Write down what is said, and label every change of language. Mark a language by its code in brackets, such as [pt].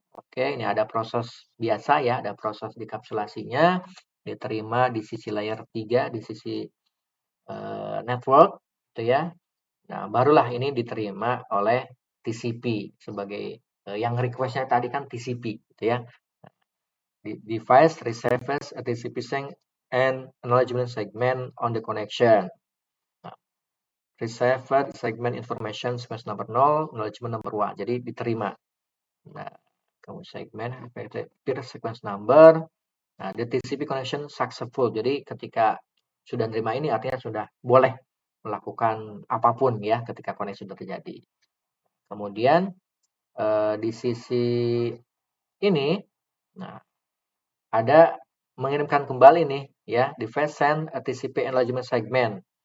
[id] Oke, ini ada proses biasa ya, ada proses dekapsulasinya. Diterima di sisi layer 3, di sisi network, gitu ya. Nah, barulah ini diterima oleh TCP sebagai yang request-nya tadi kan TCP, gitu ya. [en] Device receives a TCP sync and acknowledgement segment on the connection. Nah, received segment information sequence number 0, acknowledgement number 1. [id] Jadi diterima. Nah, kemudian [en] segment peer sequence number. Nah, the TCP connection successful. [id] Jadi ketika sudah menerima ini artinya sudah boleh melakukan apapun ya ketika koneksi sudah terjadi. Kemudian di sisi ini, nah ada mengirimkan kembali nih ya, [en] device send a TCP acknowledgement segment.